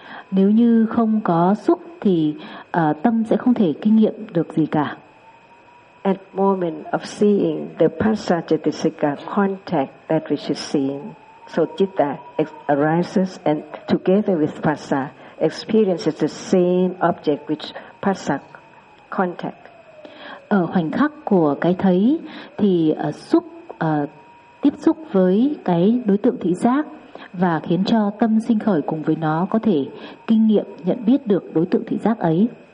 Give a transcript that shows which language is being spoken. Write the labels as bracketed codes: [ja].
[vi] Nếu như không có xúc thì tâm sẽ không thể kinh nghiệm được gì cả. [en] At moment of seeing the paccha-cetasika contact that which is seen, so citta arises and together with paccha experiences the same object which paccha contact. [vi] Ở khoảnh khắc của cái thấy thì xúc tiếp xúc với cái đối tượng thị giác và khiến cho tâm sinh khởi cùng với nó có thể kinh nghiệm nhận biết được đối tượng thị giác ấy.